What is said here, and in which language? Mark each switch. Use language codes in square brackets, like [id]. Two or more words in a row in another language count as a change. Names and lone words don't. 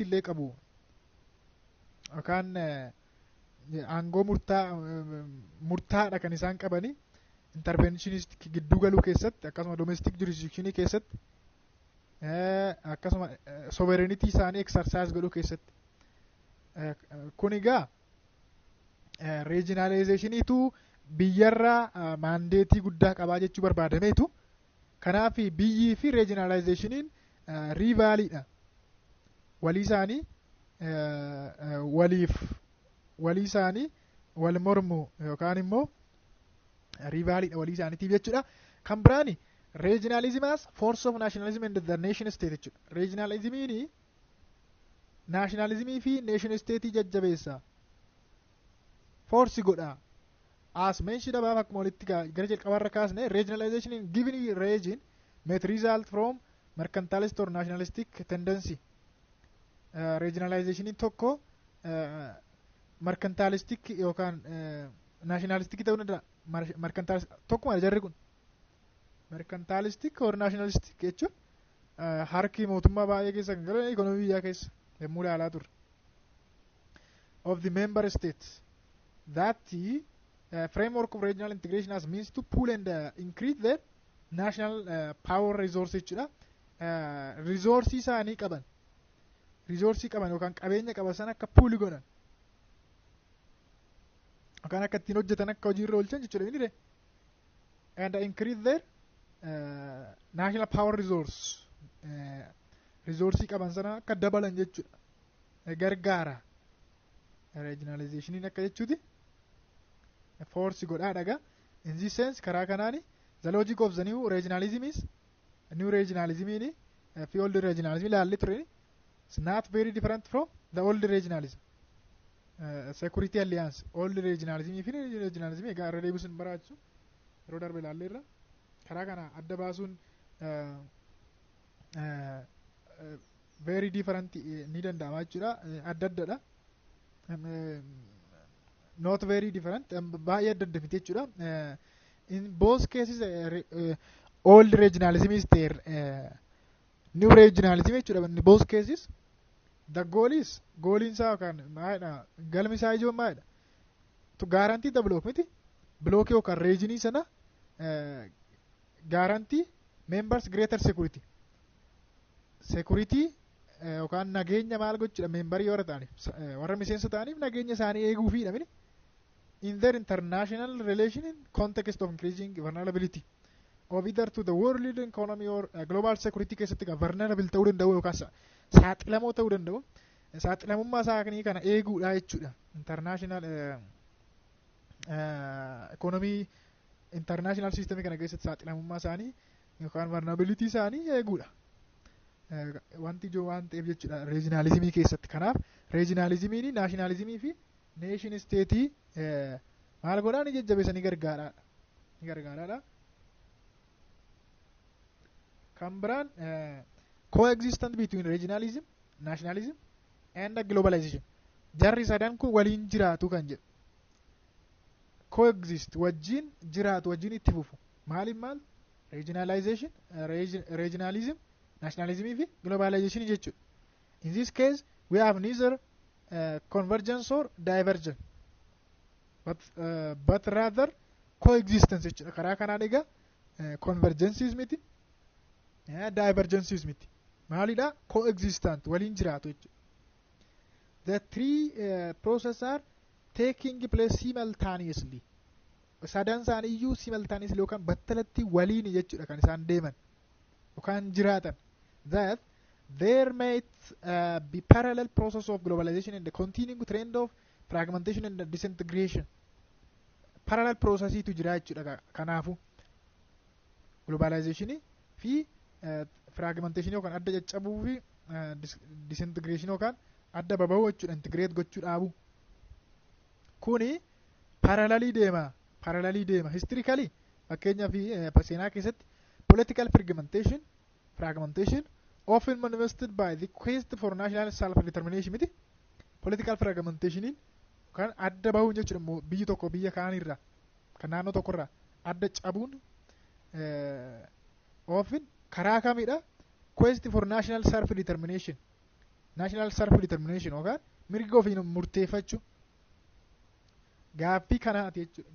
[om] illee qabu yookaan aangoo murtaadha kan isaan qabani interventionist gidduu galuu keessatti akkasuma [en] domestic jurisdictionii [om] keessatti akkasuma sovereignty isaanii exercise godhuu keessatti kun egaa regionalizationiitu biyyarraa mandeetii guddaa qabaa jechuu barbaadameetu kanaaf biyyii fi regionalizationiin rivaaliidha. Walii isaanii walii isaanii wal mormu yookaan immoo rivaaliidha walii isaaniitiif jechuudha. Kan biraani [en] regionalism as force of nationalism and the nation state jechuudha. [om] Regionalismiin nationalismii fi [en] nation state [om] jajjabeessa. Force godha. [en] As mentioned above [om] akkuma walitti gara jalqabarra kaasne [en] regionalization in given region may result from mercantilist or nationalistic tendency. [om] Regionalization tokko mercantilistic yookaan nationalistic ta'uu danda'a. Mercantilistic tokkuma jarri kun [en] mercantilistic or nationalistic [om] jechuun harki mootummaa baay'ee keessa kan galan ikonomii biyyaa keessa yommuu ilaalaa turre. [en] Of the member states that the framework of regional integration as means to pool and increase their national power resources jechuudha. [om] Resource isaanii qaban yookaan qabeenya qaban sana akka pool godhan yookaan akka ittiin hojjetan akka hojiirra oolchan jechuudha inni [en] and increase their national power resource [om] qaban sana akka dabalan jechuudha gargaara. Regionalization akka jechuuti force godhaadhaga. [en] In this sense [om] karaa kanaani [en] the logic of the new regionalism is new regionalism [om] ni fi [en] old regionalism [om] ilaalli ture [en] it's not very different from the old regionalism. Security alliance old regionalism [om] fi regionalism egaa irra deebisuun baraachisu yeroo darbe ilaalleerra karaa kana adda baasuun [en] very different [om] ni danda'ama jechuudha. Adda addadha. [en] Not very different [om] baay'ee adda adda miti jechuudha. [en] In both cases old regionalism is there, new regionalism jechuudha. In both cases the goal is [om] isaa yookaan maalidha galmi isaa ijoon maalidha [en] to guarantee the [om] block miti block yookaan regionii sana [en] guarantee members greater security [om] yookaan nageenya maal gochuudha membarii warra miseensa ta'aniif nageenya isaanii eeguufiidha mini [en] in their international relation in context of increasing vulnerability of either to the world economy or global security [om] keessatti vulnerable ta'uu danda'u yookaan saaxilamoo ta'uu danda'u. Saaxilamummaa isaanii kana eeguudha jechuudha. [en] International economy international system [om] kana keessatti saaxilamummaa isaanii yookaan vulnerability isaanii eeguudha. Wanti ijoo waan ta'eef jechuudha regionalismii keessatti. Kanaaf regionalismiin nationalismii fi [en] nation state [om] maal godhaa ni jajjabeessanii gargaaraadha. Kan biraan [en] coexistence between regionalism, nationalism and globalization. [om] Jarri sadan kun waliin jiraatu kan jedhu. Coexist wajjin jiraatu wajjin itti fufu. Maal? [en] Regionalization, regionalism, nationalism fi globalization jechuudha. In this case we have neither convergence or divergence but rather coexistence jechuudha. [om] Karaa kanaan egaa convergences miti divergences miti. Maalidha? Coexistent waliin jiraatu jechuudha. [en] The three processes are taking place simultaneously. [om] Sadan isaanii iyyuu simultaneously yookaan battalatti waliin jechuudha kan isaan deeman yookaan jiraatan. [en] That there might be parallel process of globalization and the continuing trend of fragmentation and disintegration. [om] Parallel processitu jira jechuudha. Kanaafu globalization fi fragmentation yookaan adda caccabuu fi disintegration yookaan adda baba'uu jechuudha. Integrate gochuu dhaabu. Kuni parallelii deema. [en] Historically [om] fakkeenyaa fi seenaa keessatti [en] political fragmentation often manifested by the quest for national self-determination miti. Political fragmentationiin [om] kan adda bahuun jechuudha biyyi tokko biyya kaanirraa kan naannoo tokkorraa adda cabuun often karaa kamidha? [en] Quest for national self-determination [om] yookaan mirga ofiin murteeffachuu gaaffii kanaati jechuudha.